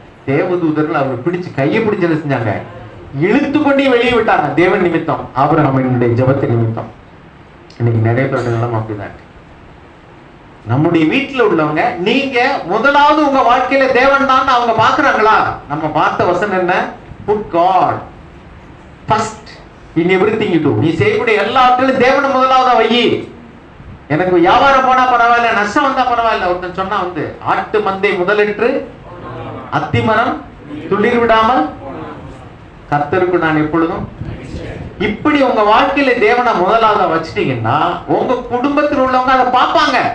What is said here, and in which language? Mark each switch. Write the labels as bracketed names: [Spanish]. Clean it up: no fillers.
[Tamil] தேவதூதர்கள் அவரை பிடிச்சு கையை பிடிச்சு என்ன செஞ்சாங்க, இழுத்து கொண்டே வெளியே விட்டாங்க. தேவன் நிமித்தம், ஆபிரகாமினுடைய ஜெபத்தின் நிமித்தம். இன்னைக்கு நிறைய பேருடைய நிலைமை அப்படிதான். நம்முடைய வீட்டுல உள்ளவங்க, நீங்க முதலாவது உங்க வாழ்க்கையில தேவன் தான் அவங்க பாக்குறாங்களா? நம்ம பார்த்த வசனம் என்ன? [English] Put God first in everything you do. [Tamil] நீ செய்யக்கூடிய எல்லா ஆட்களும் தேவனை முதலாவதா வை. எனக்கு வியாபாரம் போனா பரவாயில்ல, நஷ்டம் வந்தா பரவாயில்ல. ஒருத்தன் சொன்னா வந்து, ஆட்டு மந்தை முதலிட்டு அத்திமரம் துளிர் விடாமல் கர்த்தருக்கு நான் எப்பொழுதும். இப்படி உங்க வாழ்க்கையில தேவனை முதலாவதா வச்சுட்டீங்கன்னா உங்க குடும்பத்தில் உள்ளவங்க அதை பார்ப்பாங்க.